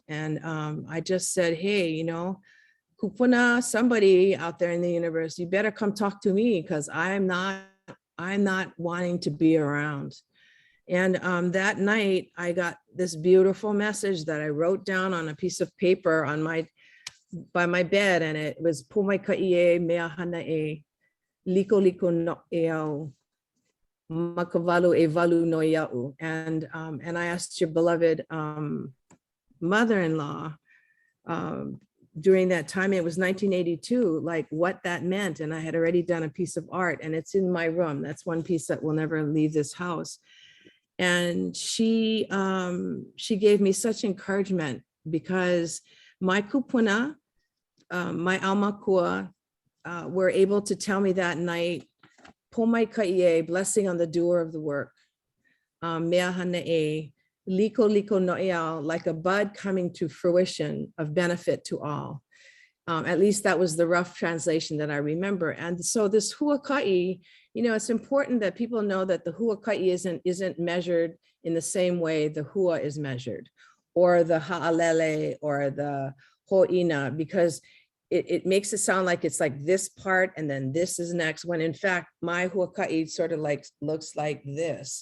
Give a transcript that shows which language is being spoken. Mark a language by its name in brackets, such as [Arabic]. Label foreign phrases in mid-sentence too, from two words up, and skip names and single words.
[English] And I just said, hey, you know, kupuna, somebody out there in the universe, you better come talk to me, because I'm not wanting to be around. And that night I got this beautiful message that I wrote down on a piece of paper on by my bed, and it was [Hawaiian] "Pumai ka'ie mea hana e liko liko no e au makavalu e valu no ia'u." [English] And I asked your beloved mother-in-law during that time, it was 1982, like what that meant. And I had already done a piece of art, and it's in my room. That's one piece that will never leave this house. And she gave me such encouragement, because my kupuna, my aumakua, were able to tell me that night, [Hawaiian] "Pomai ka'ie," [English] blessing on the doer of the work. [Hawaiian] Mea hana e, liko liko no'eau, [English] like a bud coming to fruition of benefit to all. At least that was the rough translation that I remember. And so this huaka'i, you know, it's important that people know that the huaka'i isn't measured in the same way the hua is measured, or the ha'alele, or the ho'ina, because it makes it sound like it's like this part and then this is next, when in fact my huaka'i sort of like looks like this.